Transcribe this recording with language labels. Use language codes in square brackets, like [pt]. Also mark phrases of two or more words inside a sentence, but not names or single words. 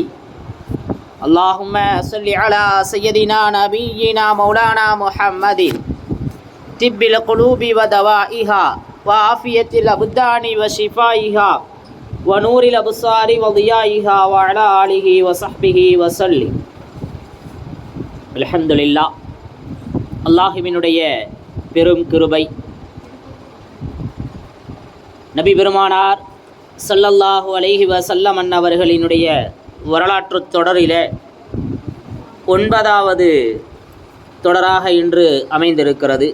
[ar] اللهم صل على سيدنا نبينا مولانا محمد طب القلوب ودوائها وعافية الأبدان وشفائها ونور الأبصار وضيائها وعلى آله وصحبه وسلم. [ta] அல்ஹம்துலில்லாஹ். அல்லாஹ்வினுடைய பெரும் கிருபை, நபி பெருமானார் [ar] صلى الله عليه وسلم [ta] அன்னவர்களினுடைய வரலாற்று தொடரில் 9வது தொடராக இன்று அமைந்திருக்கிறது.